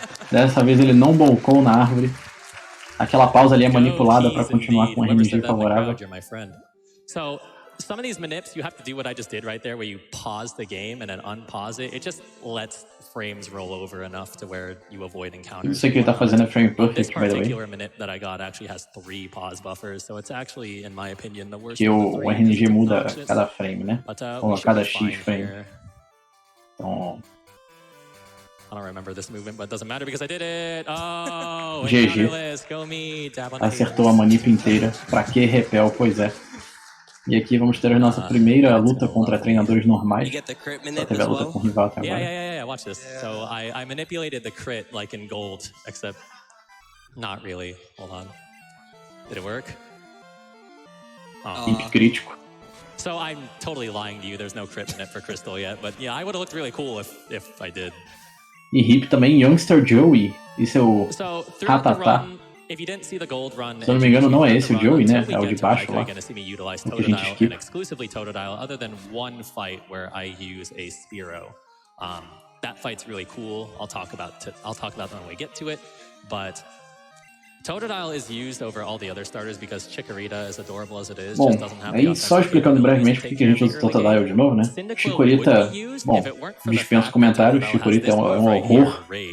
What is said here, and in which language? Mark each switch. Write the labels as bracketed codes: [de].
[pt] Dessa vez ele não bolcou na árvore. Aquela pausa ali é manipulada para continuar com o RNG favorável. [en] So, some of these manips, you have to do what I just did right there, where you pause the game and then unpause it. It just lets frames roll over enough to where you avoid encounters. [pt] Isso que ele tá fazendo é frame perfect, [en] by the way. This particular manip that I got actually has 3 pause buffers, so it's actually, in my opinion, the worst. [pt] Que o RNG muda a cada frame, né? Ou a cada X frame. Então... [en] I don't remember this movement, but it doesn't matter because I did it. Oh, GG. Go me. [pt] Acertou a manip inteira. Pra que repel? Pois é. E aqui vamos ter a nossa primeira luta contra treinadores normais. Só teve a luta com o rival até agora. [en] Yeah. Watch this. So I manipulated the crit like in gold, except not really. Hold on. Did it work? [pt] Hip crítico. [en] So I'm totally lying to you. There's no crit in it for Crystal yet, but yeah, I would have looked really cool if I did. [pt] E hip também Youngster Joey e seu Ratatá. Se eu não me engano, não é esse o Joey, né? É o de baixo lá. O que a gente skip. [en] Exclusively Totodile, other than one fight where I use a Spearow. That fight's really cool. I'll talk about that when we get to it. But Totodile is used over all the other starters because Chikorita, as adorable as it is, [pt] Bom, [en] just doesn't have the [pt] aí só explicando brevemente por que a gente usa o Totodile de novo, né? Chikorita, bom, dispenso comentários, Chikorita é um horror.